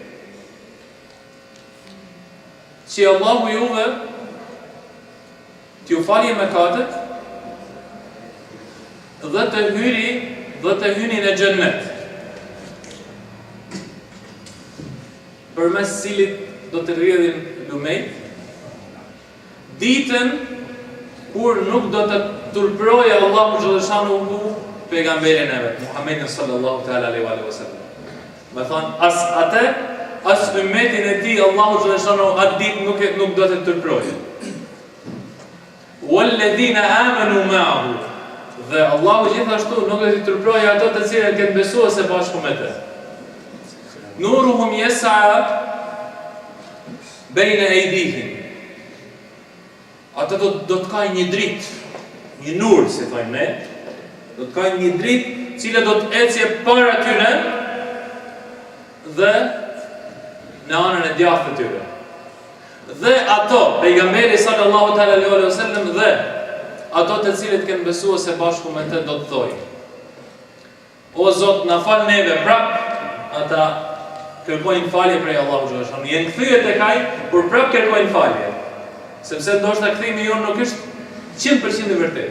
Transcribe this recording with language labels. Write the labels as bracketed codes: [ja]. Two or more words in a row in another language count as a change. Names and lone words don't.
[sq] Që Allahu juve t'ju falje mëkatet dhe të hyni në xhennet. Përmes cilit do të rrjedhin lumejt, ditën kur nuk do të turproje Allahu xhaleshanuhu pejgamberin e vet, [ar] Muhammedin صلى الله تعالى عليه وسلم. [sq] Me thonë, as ummetin e tij Allahu xhaleshanuhu atë ditë nuk do të turproje. [ar] والذين آمنوا معه. [sq] Dhe Allahu gjithashtu nuk do të turproje ato të cilët kanë besuar së bashku me të. [ar] نورهم يسعى بين أيديهم. [sq] Ata do të kanë një dritë, një nur, si thojmë ne, do të kanë një dritë, cila do të ecje para tyre dhe në anën e djathtë të tyre. Dhe ato, pejgamberi [ar] صلى الله تعالى عليه وسلم, [sq] dhe ato të cilët kanë besuar së bashku me të do të thojnë: O Zot, na fal neve prap, ata kërkojnë falje prej Allahu xhaleshanu. Jenë kthyer tek ai, por prap kërkojnë falje. Sepse ndoshta kthimi jonë nuk është 100% i vërtetë.